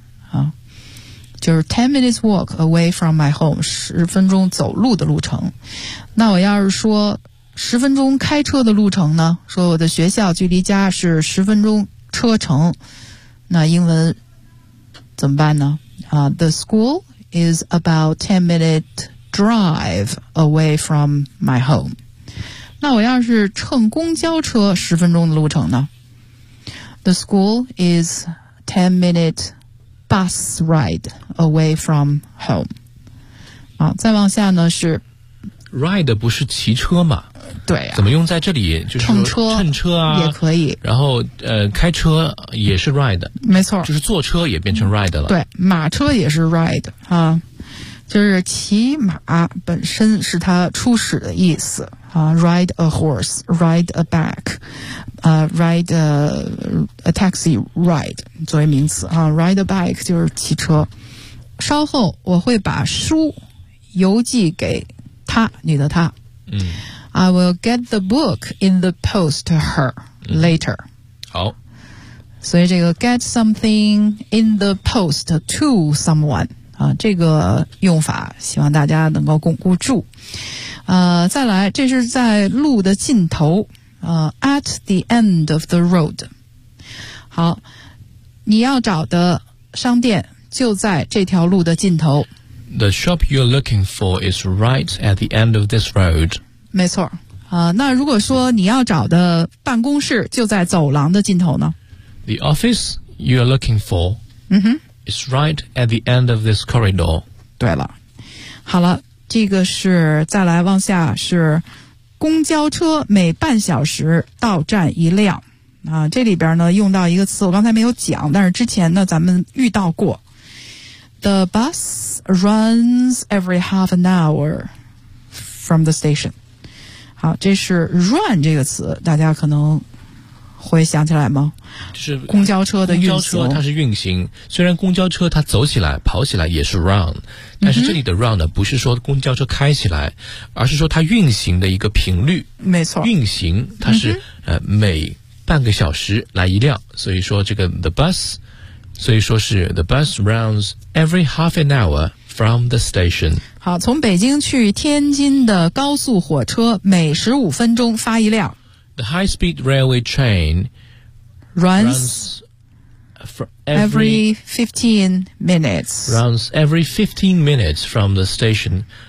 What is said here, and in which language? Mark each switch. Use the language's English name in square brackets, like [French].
[Chinese] 啊，就是 [English] 10-minute walk away from my home， [Chinese] 十分钟走路的路程。那我要是说十分钟开车的路程呢，说我的学校距离家是十分钟车程，那英文怎么办呢？ [English] The school is about 10-minute drive away from my home. [Chinese] 那我要是乘公交车十分钟的路程呢？ [English] The school is 10-minute bus ride away from home. [Chinese] 好，再往下呢是 ride 不是骑车吗？对啊，怎么用在这里？就是乘车，乘车啊，也可以。然后开车也是 ride，没错，就是坐车也变成 ride 了。对，马车也是 ride 啊，就是骑马本身是它初始的意思啊。 [English] Ride a horse, ride a back, ride a taxi ride [Chinese] 作为名词啊。 [English] Ride a bike [Chinese] 就是骑车。稍后我会把书邮寄给他，你的他。嗯。 [English] I will get the book in the post to her later.、 [Chinese] 嗯、好，所以这个 [English] get something in the post to someone [Chinese] 啊，这个用法希望大家能够巩固住。再来，这是在路的尽头， [English] at the end of the road。 [Chinese] 好，你要找的商店就在这条路的尽头。 [English] The shop you're looking for is right at the end of this road. [Chinese] 没错，那如果说你要找的办公室就在走廊的尽头呢 [English] ？The office you are looking for、 mm-hmm. is right at the end of this corridor. [Chinese] 对了，好了，这个是再来往下是公交车每半小时到站一辆啊，这里边呢用到一个词我刚才没有讲，但是之前呢咱们遇到过 ， [English] The bus runs every half an hour from the station. [Chinese] 好，这是 run 这个词，大家可能会想起来吗？就是公交车的运行。公交车它是运行，虽然公交车它走起来、跑起来也是 run， 但是这里的 run 呢，不是说公交车开起来，而是说它运行的一个频率。没错。运行它是每半个小时来一辆，所以说这个 [English] the bus [Chinese] 所以说是 [English] the bus runs every half an hour from the station. [Chinese] 好，从北京去天津的高速火车每15分钟发一辆。 [English] The high-speed railway train runs every 15 minutes. Runs every 15 minutes from the station,